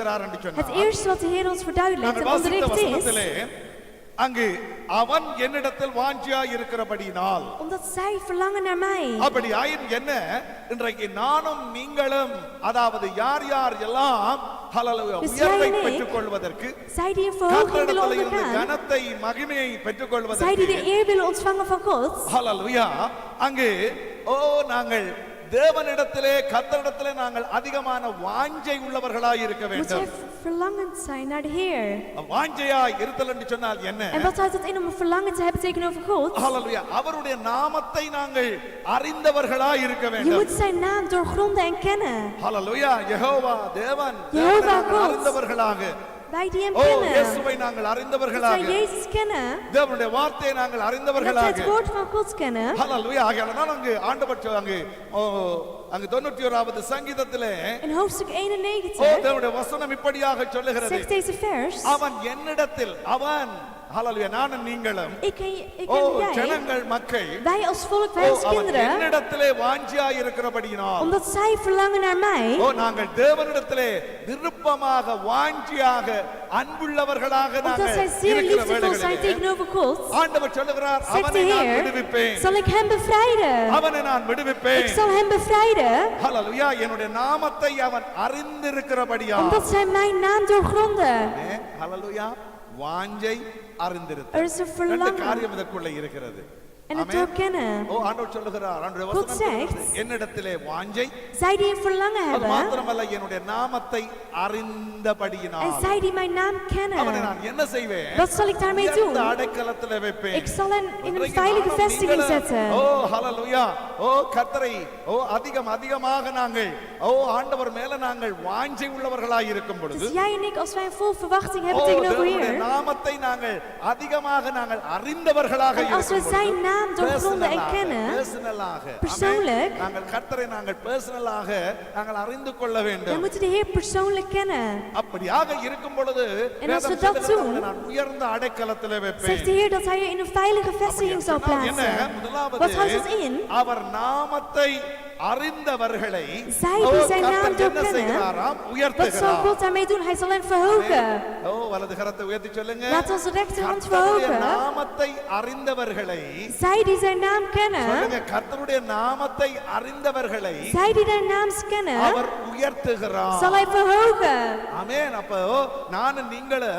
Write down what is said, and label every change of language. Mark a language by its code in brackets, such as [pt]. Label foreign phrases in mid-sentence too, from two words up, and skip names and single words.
[nl] Het [ta] சொன்னார். [nl] eerste wat de Heer ons verduidelijkt [ta] நாங்கள் [nl] en [ta] வாசித்த [nl] onderricht is, [ta] வசனத்திலே அங்கு அவன் என்னிடத்தில் வாஞ்சியா இருக்கிறபடியினால் [nl] Omdat zij verlangen naar mij. [ta] அப்படி ஆயின் என்ன இன்றைக்கு நானும் நீங்களும் அதாவது யார் யார் எல்லாம் ஹல்லேலூயா உயர்வை பெற்றுக் கொள்வதற்கு [nl] Zij die een verhoging willen [ta] கர்த்தரிடத்தில் இருந்து [nl] ondergaan. [ta] கனத்தை மகிமையை பெற்றுக் [nl] Zij die [ta] கொள்வதற்கு [nl] de eer willen ontvangen van God. [ta] ஹல்லேலூயா அங்கு நாங்கள் தேவனிடத்திலே கர்த்தரிடத்திலே நாங்கள் அதிகமான வாஞ்சை உள்ளவர்களாய் இருக்க [nl] Moet [ta] வேண்டும். [nl] zij verlangend zijn naar de Heer. [ta] வாஞ்சையா இருத்தல் என்று சொன்னால் என்ன? [nl] En wat houdt het in om een verlangen te hebben tegenover God? [ta] ஹல்லேலூயா அவருடைய நாமத்தை நாங்கள் அறிந்தவர்களாய் இருக்க [nl] Je [ta] வேண்டும். [nl] moet zijn naam doorgronden en kennen. [ta] ஹல்லேலூயா யெகோவா தேவன் யெகோவா நாங்கள் [nl] God. [ta] அறிந்தவர்களாக [nl] Wij die hem [ta] ஓ [nl] kennen. [ta] இயேசுவை நாங்கள் [nl] Dat wij [ta] அறிந்தவர்களாக [nl] Jezus kennen. [ta] தேவனுடைய வார்த்தையை நாங்கள் [nl] Dat wij [ta] அறிந்தவர்களாக [nl] het woord van God kennen. [ta] ஹல்லேலூயா ஆகையால் அங்கு ஆண்டவர் அங்கு 91வது சங்கீதத்திலே [nl] In hoofdstuk 91 [ta] தேவனுடைய வசனம் இப்படியாக சொல்லுகிறது [nl] zegt deze vers. [ta] அவன் என்னிடத்தில் அவன் ஹல்லேலூயா நானும் நீங்களும் [nl] Ik en jij, [ta] ஜனங்கள் மக்கள் [nl] wij als volk, wij als [ta] அவன் [nl] kinderen, [ta] என்னிடத்திலே வாஞ்சியா இருக்கிறபடியினால் [nl] omdat zij verlangen naar mij, [ta] நாங்கள் தேவனிடத்திலே விருப்பமாக வாஞ்சியாக அன்புள்ளவர்களாக [nl] omdat [ta] நாங்கள் [nl] zij zeer [ta] இருக்கிற [nl] liefdevol zijn [ta] வேளைகளிலே [nl] tegenover God, [ta] ஆண்டவர் சொல்லுகிறார் [nl] zegt [ta] அவனை [nl] de [ta] நான் [nl] Heer, [ta] விடுவிப்பேன் [nl] zal ik hem bevrijden. [ta] அவனை நான் [nl] Ik [ta] விடுவிப்பேன் [nl] zal hem bevrijden, [ta] ஹல்லேலூயா என்னுடைய நாமத்தை அவன் அறிந்திருக்கிறபடியால் [nl] omdat zij mijn naam doorgronden. [ta] ஹல்லேலூயா வாஞ்சை அறிந்திருத்தல் [nl] Er is een [ta] ரெண்டு [nl] verlangen [ta] காரியம் இதற்குள்ள இருக்கிறது [nl] en het [ta] ஆமென். [nl] doorkennen. [ta] ஆண்டவர் சொல்லுகிறார் ஆண்டவருடைய [nl] God [ta] வசனம் [nl] zegt, [ta] சொல்லுகிறது, என்னிடத்திலே வாஞ்சை [nl] Zij die een verlangen [ta] அது [nl] hebben [ta] மாத்திரமல்ல என்னுடைய நாமத்தை [nl] en [ta] அறிந்தபடியினால் [nl] zij die mijn naam [ta] அவனை [nl] kennen, [ta] நான் என்ன செய்வேன் [nl] wat zal ik daarmee doen? [ta] உயர்ந்த அடைக்கலத்திலே வைப்பேன் [nl] Ik zal hen in een [ta] இன்றைக்கு [nl] veilige [ta] நானும் [nl] vestiging [ta] நீங்களும், [nl] zetten. [ta] ஹல்லேலூயா கர்த்தரை அதிகமாக நாங்கள் ஆண்டவர் மேல நாங்கள் வாஞ்சை உள்ளவர்களாய் இருக்கும் பொழுது [nl] Dus jij en ik, als wij een vol verwachting hebben tegenover [ta] தேவனுடைய [nl] Heer, [ta] நாமத்தை நாங்கள் அதிகமாக நாங்கள் அறிந்தவர்களாக [nl] en als we [ta] இருக்கும் [nl] zijn [ta] பொழுது [nl] naam doorgronden en kennen, [ta] personalaக [nl] persoonlijk, [ta] நாங்கள் கர்த்தரை நாங்கள் பர்சனலாக நாங்கள் அறிந்து கொள்ள [nl] dan [ta] வேண்டும் [nl] moeten we de Heer persoonlijk kennen. [ta] அப்படியாக இருக்கும் பொழுது [nl] En als we [ta] வேதம் [nl] dat [ta] சொல்லுகிறது, [nl] doen, [ta] அவனை நான் உயர்ந்த அடைக்கலத்திலே [nl] Zegt [ta] வைப்பேன் [nl] de Heer dat Hij je in een veilige vestiging zal [ta] அப்படின்னா என்ன? [nl] plaatsen. [ta] முதலாவது, [nl] Wat houdt het in? [ta] அவர் நாமத்தை அறிந்தவர்களை [nl] Zij die zijn naam [ta] கர்த்தர் என்ன [nl] doorkennen, [ta] செய்கிறாராம்? [nl] wat zal [ta] உயர்த்துகிறார். [nl] God daarmee doen? Hij zal hen verhogen. [ta] வலது கரத்தை உயர்த்தி சொல்லுங்க. [nl] Laat onze rechterhand [ta] கர்த்தருடைய [nl] verhogen. [ta] நாமத்தை அறிந்தவர்களை [nl] Zij die zijn naam kennen, [ta] சொல்லுங்க, கர்த்தருடைய நாமத்தை அறிந்தவர்களை [nl] zij die zijn naams kennen, [ta] அவர் உயர்த்துகிறார். [nl] zal Hij verhogen. [ta] ஆமென். அப்போ நானும் நீங்களும்